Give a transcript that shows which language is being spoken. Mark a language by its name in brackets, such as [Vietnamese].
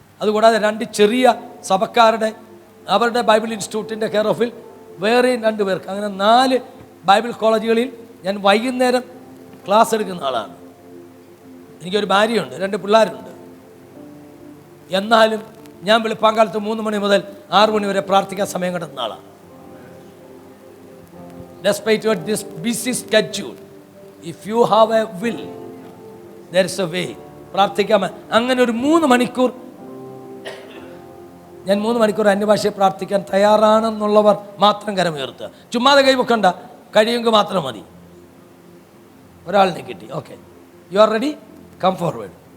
[Malayalam] അതുകൂടാതെ 2 ചെറിയ സഭക്കാരുടെ അവരുടെ ബൈബിൾ ഇൻസ്റ്റിറ്റ്യൂട്ടിൻ്റെ കെയർ ഓഫിൽ വേറെയും 2 പേർക്ക്, അങ്ങനെ 4 ബൈബിൾ കോളേജുകളിൽ ഞാൻ വൈകുന്നേരം ക്ലാസ് എടുക്കുന്ന ആളാണ്. എനിക്കൊരു ഭാര്യയുണ്ട്, 2 പിള്ളേരുണ്ട്. എന്നാലും ഞാൻ വെളുപ്പാങ്കാലത്ത് 3 മണി മുതൽ 6 മണി വരെ പ്രാർത്ഥിക്കാൻ സമയം കിട്ടുന്ന ആളാണ്. [English] Despite this busy schedule, if you have a will, there is a way. [Malayalam] പ്രാർത്ഥിക്കാൻ അങ്ങനെ ഒരു 3 മണിക്കൂർ ഞാൻ 3 മണിക്കൂർ അന്യഭാഷയെ പ്രാർത്ഥിക്കാൻ തയ്യാറാണെന്നുള്ളവർ മാത്രം കരമുയർത്തുക. ചുമ്മാതെ കൈവക്കണ്ട. കഴിയുമെങ്കിൽ മാത്രം മതി. ഒരാളിനെ കിട്ടി. [English] Okay, you are ready? Come forward.